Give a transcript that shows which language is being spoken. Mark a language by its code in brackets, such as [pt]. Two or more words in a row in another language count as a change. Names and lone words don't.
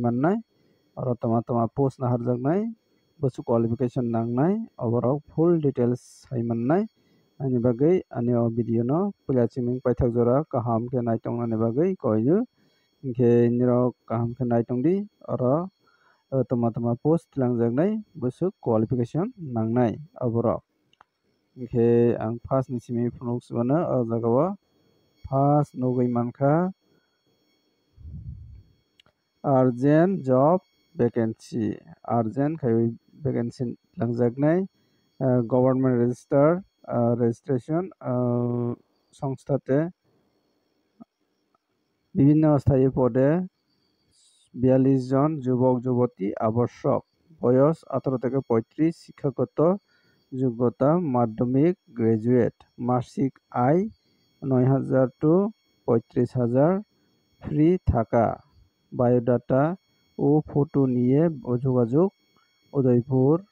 [trp] mannai aro toma post naharjaknai busu qualification nangnai oborok [en] full details [trp] sai mannai ani bagui ani o video no puila chiming paithak jora kaham ke naitongnani bagui koinu hingke nirok kaham ke naitongdi aro toma post tilangjaknai busu qualification nangnai oborok hingke ang first ni simi phunuk simano o jaga o first nugui mankha [en] urgent job vacancy urgent khai vacancy langjaknai government register registration সংস্থাতে [bn] বিভিন্ন স্থায়ী পদে 42 জন যুবক যুবতী আবশ্যক বয়স 18 থেকে 35 শিক্ষাগত যোগ্যতা মাধ্যমিক গ্রাজুয়েট মাসিক আয় 9000 টু 35000 ফ্রি থাকা বায়োডাটা ও ফটো নিয়ে যোগাযোগ উদয়পুর